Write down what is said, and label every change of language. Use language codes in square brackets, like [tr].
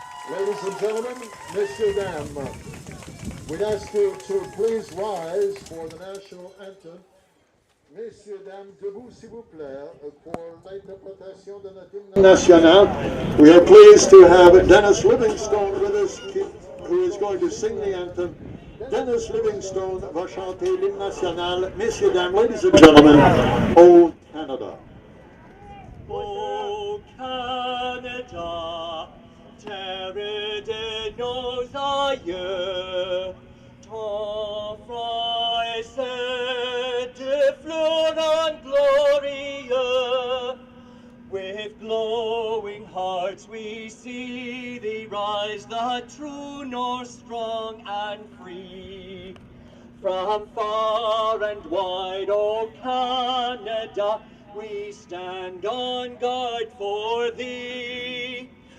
[en] Ladies and gentlemen, [fr] messieurs, dames, [en] we ask you to please rise for the national anthem. [fr] Messieurs, dames, debout s'il vous plaît pour l'interprétation de notre hymne national. [en] We are pleased to have Dennis Livingstone with us, who is going to sing the anthem. [fr] Dennis Livingstone va chanter l'hymne national. Messieurs, dames, [en] ladies and gentlemen, [fr] O Canada. O Canada, terre de nos aïeux, ton front est de fleurs glorieux. [en] With glowing hearts we see thee rise, the true North strong and free. From far and wide, O Canada, we stand on guard for thee.